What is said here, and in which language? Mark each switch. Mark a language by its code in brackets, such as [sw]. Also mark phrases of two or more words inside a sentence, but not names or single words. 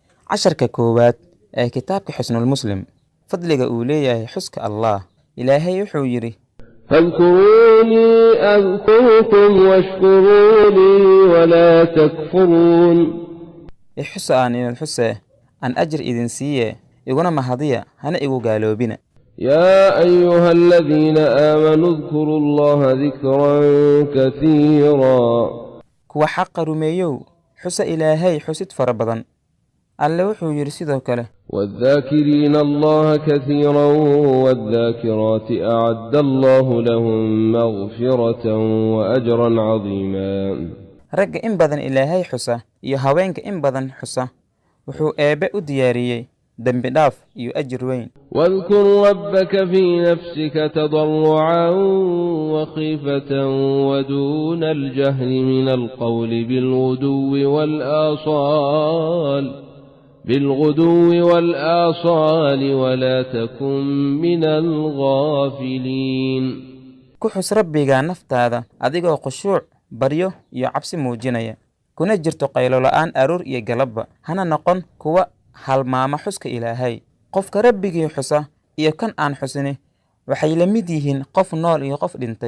[so] casharka koowaad ee kitaabka xusnul muslim fadliga uu leeyahay xuska allah. ilaahay wuxuu yidhi [ar] فاذكروني أذكركم واشكروا لي ولا تكفرون. [so] ixusa aan idin xusee aan ajir idin siiye iguna mahadiya hana igu gaaloobina. [ar] يا أيها الذين آمنوا اذكروا الله ذكرا كثيرا. [so] kuwa xaqa rumeeyow xusa ilaahay xusid fara badan. alle wuxuu yidhi sidoo kale [ar] والذاكرين الله كثيرا والذاكرات أعد الله لهم مغفرة وأجرا عظيما. [so] ragga in badan ilaahay xusa iyo haweenka in badan xusa wuxuu eebbe u diyaariyey dembi dhaaf iyo ajir weyn. [ar] واذكر ربك في نفسك تضرعا وخيفة ودون الجهل من القول بالغدو والآصال ولا تكن من الغافلين. [so] ku xus rabbiga naftaada adigoo khushuuc baryo iyo cabsi muujinaya, kuna jirto qaylo la'aan aroor iyo galabba. hana noqon kuwa halmaama xuska ilaahay. qofka rabbigii xusa iyo kan aan xusini waxay la mid yihiin qof nool iyo qof dhintay.